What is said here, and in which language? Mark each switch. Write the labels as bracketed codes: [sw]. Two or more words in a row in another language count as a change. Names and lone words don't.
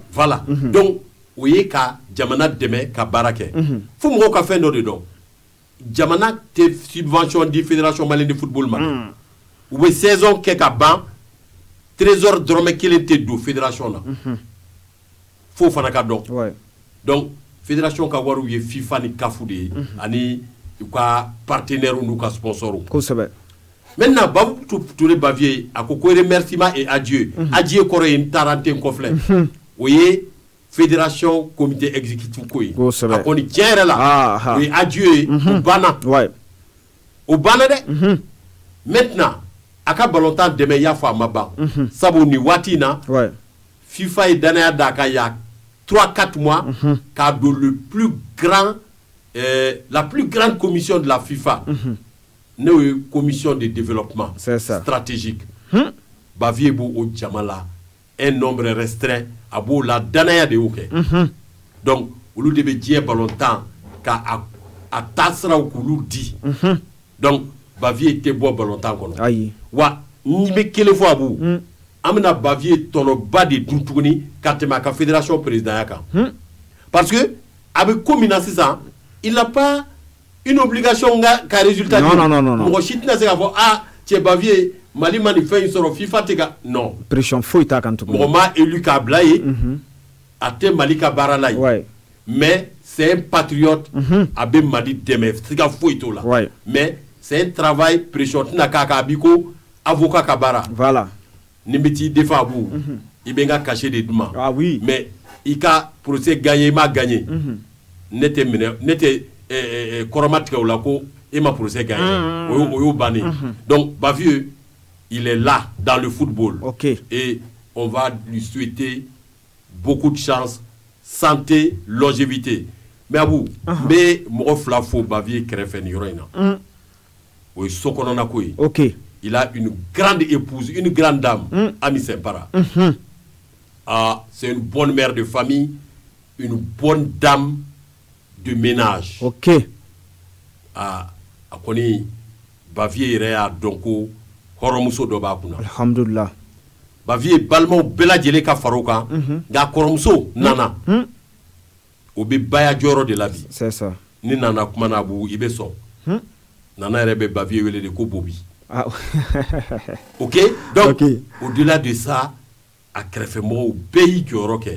[bm] voilà donc o ye ka jamana dɛmɛ ka baara kɛ fo mɔgɔw ka fɛn dɔ de dɔn jamana tɛ subvention di [fr] fédération malienne de football [bm] ma u bɛ saison kɛ ka ban trésor dɔrɔmɛ kelen tɛ don fédération na fo fana ka dɔn donc fédération ka wariw ye FIFA ni CAF de ye ani u ka partenaires n'u ka sponsors kosɛbɛ maintenant Babou Touré Bavier a ko [fr] remerciement et adieu adieu [bm] kɔrɔ ye n taara n tɛ n kɔfilɛ o ye [fr] fédération comité exécutif [bm] ko ye a kɔni tiɲɛ yɛrɛ la o ye adieu ye o banna o banna dɛ maintenant a ka ballontan dɛmɛ i y'a fɔ a ma ban sabu nin waati in na FIFA ye danaya d'a kan ya 3-4 mois k'a don [fr] le plus grand la plus grande commission de la FIFA [bm] n'o ye [fr] commission de développement stratégique [bm] Bavier b'o o jama la [fr] un nombre restreint [bm] a b'o la danaya de y'o kɛ donc olu de bɛ diɲɛ ballontan ka a taasiraw k'olu di donc Bavier tɛ bɔ ballontan kɔnɔ wa n bɛ kelen fɔ a b'u an bɛna Bavier tɔnɔba de dun tuguni ka tɛmɛ a ka fédération présidenya kan [fr] parce que [bm] a bɛ ko min na sisan [fr] il n'a pas une obligation [bm] ka résultat non mɔgɔ si tɛna se k'a fɔ cɛ Bavier Mali ma nin fɛn in sɔrɔ FIFA tɛ ka non pression foyi t'a kan tuguni mɔgɔ ma élu k'a bila ye a tɛ Mali ka baara la ye [fr] mais c'est un patriote [bm] a bɛ Mali dɛmɛ siga foyi t'o la [fr] mais c'est un travail [bm] pression tɛna k'a kan a b'i ko avocat ka baara voilà ni bɛ t'i défend a b'u i bɛ n ka cachet de d'u ma mais i ka [fr] procès gagné [bm] i m'a gagné ne tɛ kɔrɔma tigɛ o la ko e ma [fr] procès gagné [bm] o y'o bannen donc Bavieux [fr] il est là dans le football et on va lui souhaiter beaucoup de chance santé longévité [bm] mais Abou n bɛ mɔgɔ fila fo Bavieux kɛrɛfɛ nin yɔrɔ in na o ye so kɔnɔna ko ye [fr] il a une grande épouse une grande dame [bm] Ami Sempara [fr] c'est une bonne mère de famille une bonne dame de ménage [bm] a kɔni Bavier yɛrɛ y'a dɔn ko hɔrɔnmuso dɔ b'a kunna alhamdulillah Bavier balimaw bɛɛ lajɛlen ka fara o kan nka kɔrɔmuso Nana o bɛ baya jɔyɔrɔ de la bi [fr] c'est ça [bm] ni Nana kuma na Abu i bɛ sɔn Nana yɛrɛ bɛ Bavier wele de ko Bobi ok donc [fr] au-delà de ça [bm] a kɛrɛfɛmɔgɔw bɛɛ y'i jɔyɔrɔ kɛ